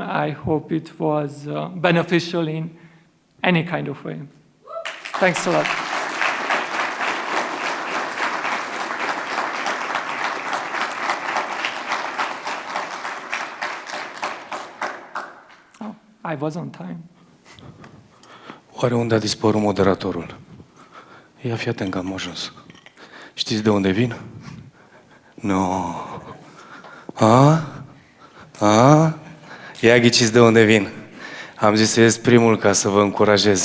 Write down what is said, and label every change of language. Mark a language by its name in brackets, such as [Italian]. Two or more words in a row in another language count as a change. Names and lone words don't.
[English] I hope it was beneficial in any kind of way. Thanks a lot. Oh, I was on time. [Romanian] Oare unde a dispărut moderatorul? Ia fi atent că am ajuns. Știți de unde vin? No. Ia ghiciți de unde vin. Am zis să ies primul ca să vă încurajez.